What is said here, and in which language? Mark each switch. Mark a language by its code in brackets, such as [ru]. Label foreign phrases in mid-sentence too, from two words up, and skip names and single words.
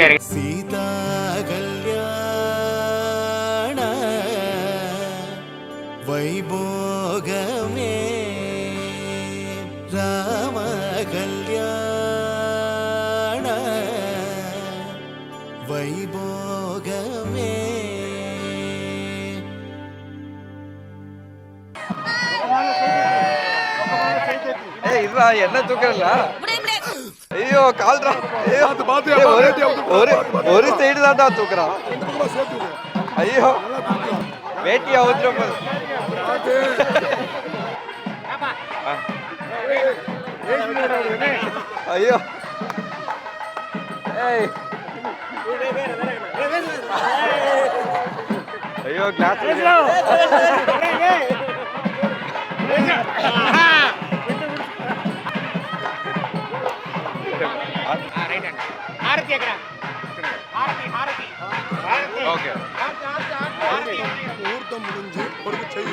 [te] సీతా కళ్యాణ వైభోగమే రామ కళ్యాణ వైభోగమే. [ta] என்ன தூக்கல? ஐயோ கால்ரா. ஒரு சைடு தான் தூக்குறான். ஐயோ வேட்டி அவுத்துற. ஐயோ ஐயோ கிளாஸ் [te] ముహూర్తం ముందు కొడుకు చెయ్యి